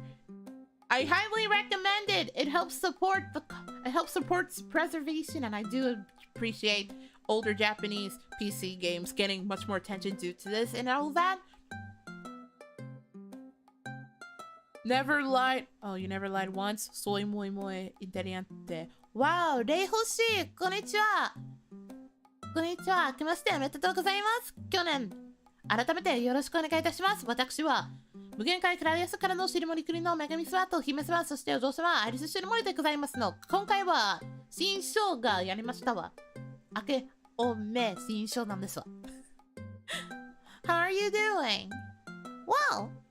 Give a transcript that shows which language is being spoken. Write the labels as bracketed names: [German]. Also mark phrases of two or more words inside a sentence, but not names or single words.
[English] I highly recommend it. It helps support preservation, and I do appreciate older Japanese PC games getting much more attention due to this and all that. Never lied. Oh, you never lied once. [Spanish] Soy muy muy inteligente. [Japanese] Wow, レイホシ、こんにちは。こんにちは。来ましておめでとうございます。去年、改めてよろしくお願いいたします。私は、無限界クラリアスからのシリモリ国の女神様と姫様、そしてお嬢様、アイリスシノモリでございますの。今回は、新章がやりましたわ。明けおめ新章なんですわ。 [English] How are you doing? Well,